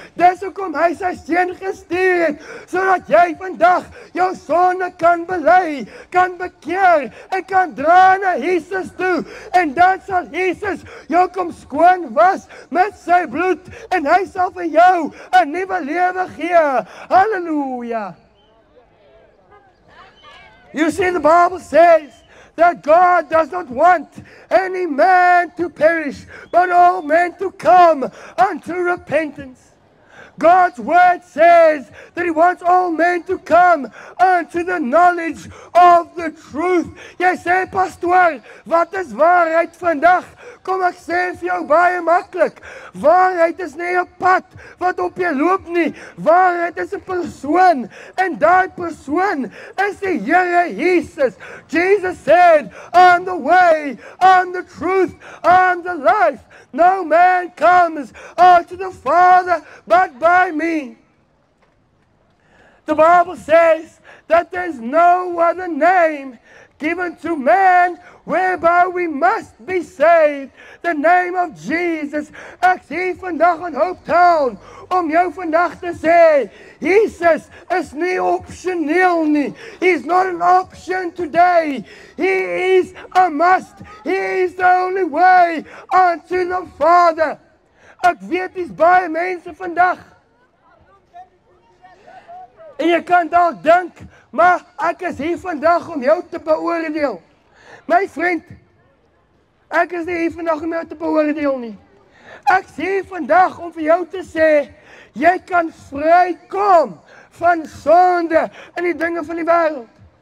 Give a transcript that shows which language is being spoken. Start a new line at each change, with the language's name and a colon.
Afrikaans: Dis hoekom hy sy seun gestuur het, sodat jy vandag jou sonde kan bely, kan bekeer en kan dra na Jesus toe. En dan sal Jesus jou kom skoon was met sy bloed en hy sal vir jou 'n nuwe lewe gee. Halleluja.
English: You see, the Bible says that God does not want any man to perish, but all men to come unto repentance. God's word says that He wants all men to come unto the knowledge of the truth.
Afrikaans: Jy sê, pastoor, wat is waarheid vandag? Kom ek sê vir jou baie maklik. Waarheid is nie 'n pad wat op jou loop nie. Waarheid is 'n persoon. En daai persoon is die Here Jesus.
English: Jesus said, "I'm the way, I'm the truth, I'm the life. No man comes unto the Father but by me." The Bible says that there's no other name given to man whereby we must be saved. The name of Jesus.
Afrikaans: Ek sê vandag in Hope Town om jou vandag te sê, Jesus is nie opsioneel nie.
English: He's not an option today. He is a must. He is the only way unto the Father.
Afrikaans: Ek weet dis baie mense vandag. En jy kan dalk dink, maar ek is hier vandag om jou te beoordeel. My vriend, ek is nie hier vandag om jou te beoordeel nie. Ek is hier vandag om vir jou te sê, jy kan vrykom van sonde en die dinge van die wêreld.